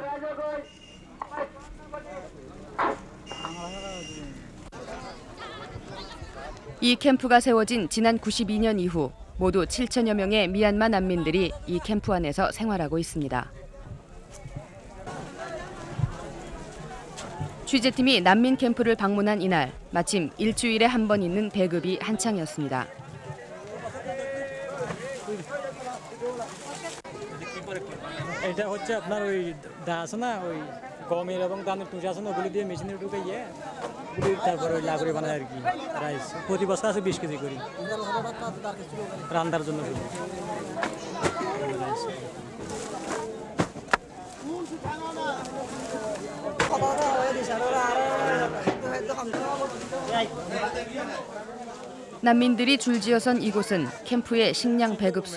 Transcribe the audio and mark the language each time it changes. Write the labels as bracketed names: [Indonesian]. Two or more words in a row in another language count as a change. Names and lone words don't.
[Korean] 이 캠프가 세워진 지난 92년 이후 모두 7천여 명의 미얀마 난민들이 이 캠프 안에서 생활하고 있습니다. 취재팀이 난민 캠프를 방문한 이날 마침 일주일에 한 번 있는 배급이 한창이었습니다. [Bangla] এটা হচ্ছে আপনার ওই দা আছে না ওই গমের এবং ধানের টুসি আছে না ওগুলো দিয়ে মেশিনে ঢুকাইয়ে তারপরে ওই লাগুড়ি বানায় আর কি রাইস প্রতি বছর আছে 20 কেজি করি রান্নার জন্য [Korean] 난민들이 줄지어선 이곳은 캠프의 식량 배급소.